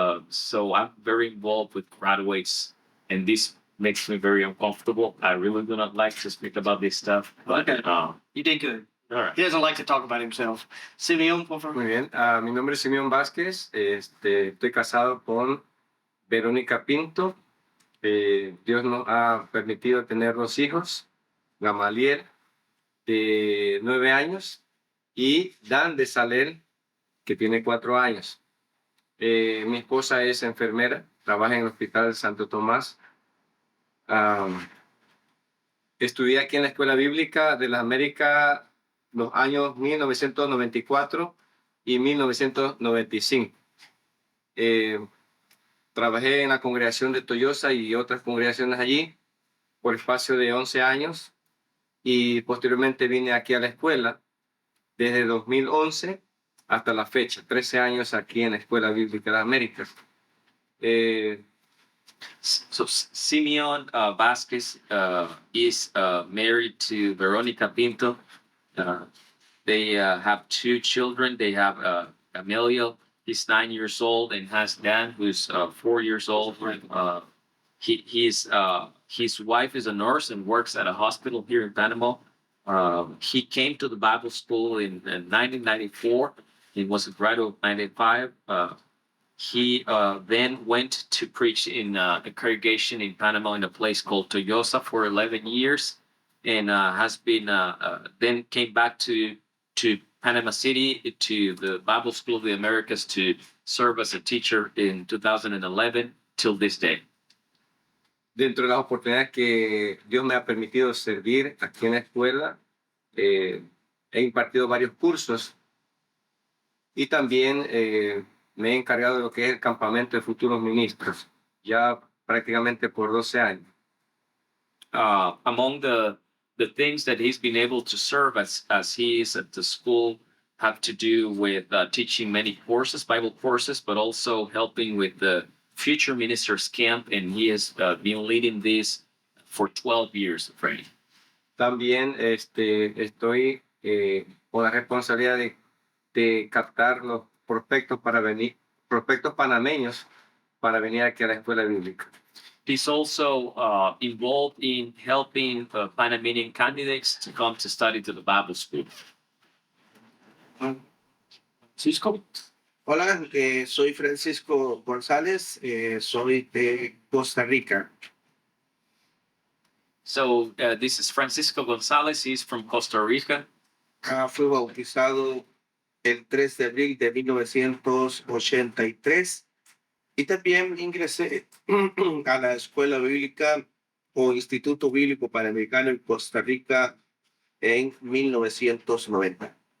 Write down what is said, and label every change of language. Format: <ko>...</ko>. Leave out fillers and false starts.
<en>So I'm very involved with graduates, and this makes me very uncomfortable. I really do not like to speak about this stuff. But Okay. You did good. All right. He doesn't like to talk about himself.</en> <es>Simeon, por favor. Muy bien, mi nombre es Simeón Vázquez, estoy casado con Verónica Pinto. Dios nos ha permitido tener 2 hijos, Gamaliel de 9 años y Dan de Salel, que tiene 4 años. Mi esposa es enfermera, trabaja en el Hospital Santo Tomás. Estudié aquí en la Escuela Bíblica de las Américas los años 1994 y 1995. Trabajé en la congregación de Toyosa y otras congregaciones allí por espacio de 11 años y posteriormente vine aquí a la escuela desde 2011 hasta la fecha, 13 años aquí en la Escuela Bíblica de las Américas.</es> <en>So Simeon Vasquez is married to Veronica Pinto. They have 2 children. They have Emilio, he's 9 years old, and has Dan, who's 4 years old. His wife is a nurse and works at a hospital here in Panama. He came to the Bible school in 1994. He was a graduate of 95. He then went to preach in a congregation in Panama in a place called Toyosa for 11 years, and has been then came back to Panama City to the Bible School of the Americas to serve as a teacher in 2011 till this day.</en> <es>Dentro de las oportunidades que Dios me ha permitido servir aquí en la escuela, he impartido varios cursos y también me he encargado de lo que es el campamento de futuros ministros, ya prácticamente por 12 años.</es> <en>Among the things that he's been able to serve as he is at the school have to do with teaching many courses, Bible courses, but also helping with the Future Ministers Camp, and he has been leading this for 12 years, Frank.</en> <es>También estoy con la responsabilidad de captar los prospectos panameños para venir aquí a la escuela bíblica.</es> <en>He's also involved in helping Panamanian candidates to come to study to the Bible school. Francisco.</en> <es>Hola, soy Francisco González, soy de Costa Rica.</es> <en>So this is Francisco Gonzalez. He's from Costa Rica.</en> <es>Fui bautizado el 3 de abril de 1983 y también ingresé a la Escuela Bíblica o Instituto Bíblico Panamericano en Costa Rica en 1990.</es>